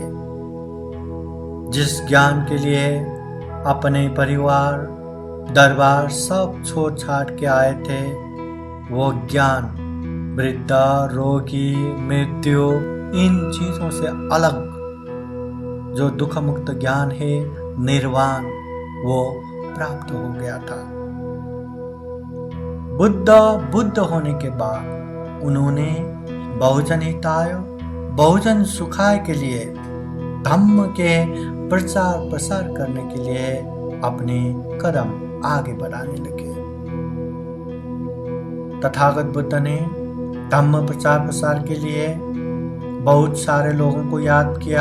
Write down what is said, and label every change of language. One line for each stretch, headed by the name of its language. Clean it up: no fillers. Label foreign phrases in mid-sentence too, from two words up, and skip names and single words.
Hindi: जिस ज्ञान के लिए अपने परिवार दरबार सब छोड़ छाड़ के आए थे, वो ज्ञान वृद्ध रोगी मृत्यु इन चीजों से अलग जो दुख मुक्त ज्ञान है निर्वाण, वो प्राप्त हो गया था। बुद्ध होने के बाद उन्होंने
Sanskrit: बहुजन हिताय बहुजन सुखाय
Hindi: के लिए धम्म के प्रचार प्रसार करने के लिए अपने कदम आगे बढ़ाने लगे। तथागत बुद्ध ने धम्म प्रचार प्रसार के लिए बहुत सारे लोगों को याद किया।